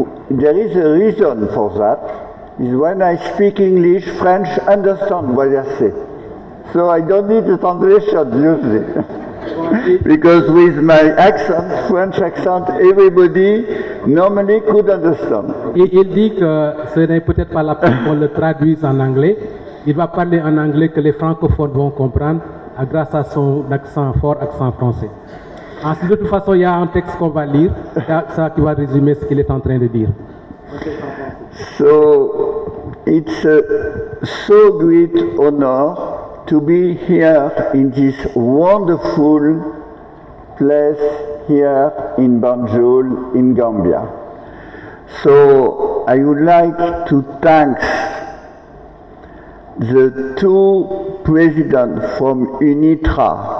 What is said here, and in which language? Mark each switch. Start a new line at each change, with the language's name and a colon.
English: There is a reason for that. Is when I speak English, French understand what I say. So I don't need a translation usually. Because with my accent, French accent, everybody normally could understand.
French: Il dit que ce n'est peut-être pas la peine qu'on le traduise en anglais. Il va parler en anglais que les francophones vont comprendre grâce à son accent fort, accent français. Ensuite, de toute façon, il y a un texte qu'on va lire, ça qui va résumer ce qu'il est en train de dire.
English: So it's a so great honor to be here in this wonderful place here in Banjul in Gambia. So I would like to thank the two presidents from UNITRA,